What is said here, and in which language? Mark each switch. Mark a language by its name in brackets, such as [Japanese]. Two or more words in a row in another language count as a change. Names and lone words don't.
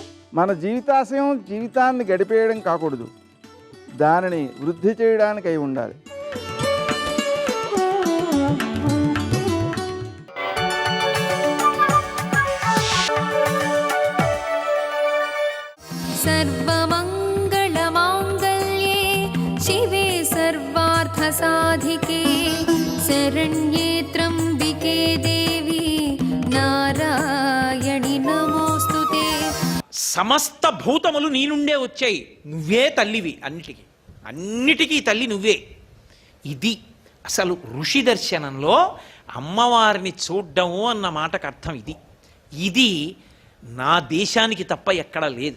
[Telugu] మన జీవితాశయం జీవితాన్ని గడిపేయడం కాకూడదు, దానిని వృద్ధి చేయడానికి అయి ఉండాలి. [Sanskrit] सर्वमङ्गलमाङ्गल्ये शिवे सर्वार्थसाधिके शरण्ये त्र्यम्बिके देवी नारायणि नमोऽस्तुते. [Telugu] సమస్త భూతములు నీ నుండే వచ్చాయి, నువ్వే తల్లివి అన్నిటికీ తల్లి నువ్వే. ఇది అసలు ఋషి దర్శనంలో అమ్మవారిని చూడ్డము అన్న మాటకు అర్థం. ఇది నా దేశానికి తప్ప ఎక్కడ లేదు.